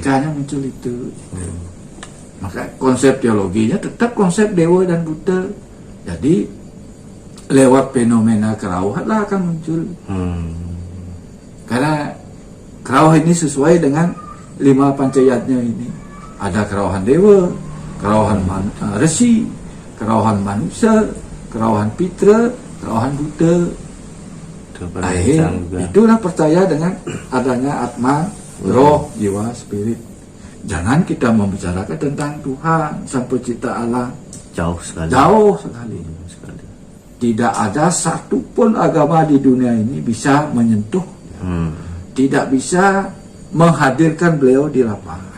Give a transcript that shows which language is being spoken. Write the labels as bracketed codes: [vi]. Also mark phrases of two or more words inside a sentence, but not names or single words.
[id] Betul, etikanya muncul itu. Maka konsep teologinya tetap konsep dewa dan buta. Jadi lewat fenomena kerawuhan lah akan muncul. Karena kerawuh ini sesuai dengan 5 pancayatnya ini. Ada kerawuhan dewa, kerawuhan resi, kerawuhan manusia, kerawuhan pitra, kerawuhan buta. Itulah percaya dengan adanya atma, roh, jiwa, spirit. Jangan kita membicarakan tentang Tuhan, Sang Pencipta Allah. Jauh sekali. Jauh sekali. Tidak ada satupun agama di dunia ini bisa menyentuh, tidak bisa menghadirkan beliau di lapangan.